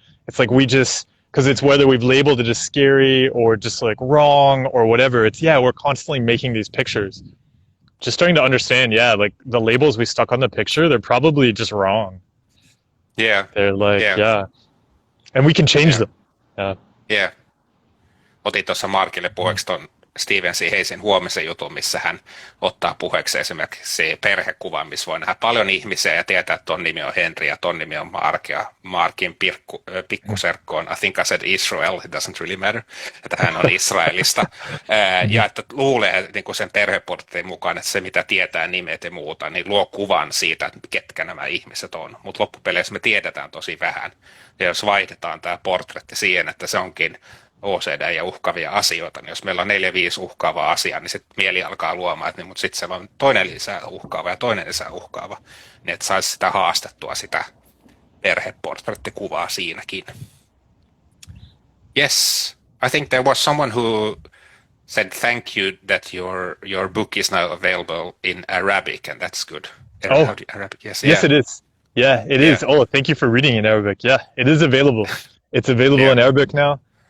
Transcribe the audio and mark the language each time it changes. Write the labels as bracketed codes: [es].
[en] It's like because it's whether we've labeled it as scary or just like wrong or whatever, it's we're constantly making these pictures. Just starting to understand, like the labels we stuck on the picture, they're probably just wrong. Yeah. They're like, and we can change them. [fi] Yeah. Otin tuossa Markille puheeksi ton Steven C. Hayesin huomisen jutun, missä hän ottaa puheeksi esimerkiksi perhekuvan, missä voi nähdä paljon ihmisiä ja tietää, että ton nimi on Henry ja ton nimi on Mark ja Markin pikkuserkku on [en] I think I said Israel, it doesn't really matter, [fi] että hän on Israelista ja että luulee niin kuin sen perheportretin mukaan, että se mitä tietää nimet ja muuta, niin luo kuvan siitä, että ketkä nämä ihmiset on, mutta loppupeleissä me tiedetään tosi vähän ja jos vaihdetaan tämä portretti siihen, että se onkin OCD ja uhkavia asioita, niin jos meillä on 4-5 uhkaavaa asiaa, niin sitten mieli alkaa luomaan, että niin, mutta sitten se on toinen lisää uhkaava ja toinen lisää uhkaava, niin että saisi sitä haastettua sitä perheportrettikuvaa siinäkin. [en] Yes, I think there was someone who said thank you that your book is now available in Arabic, and that's good. Arabic, yes, yes, it is. Yeah, it is. Oh, thank you for reading in Arabic. Yeah, it is available. It's available in Arabic now.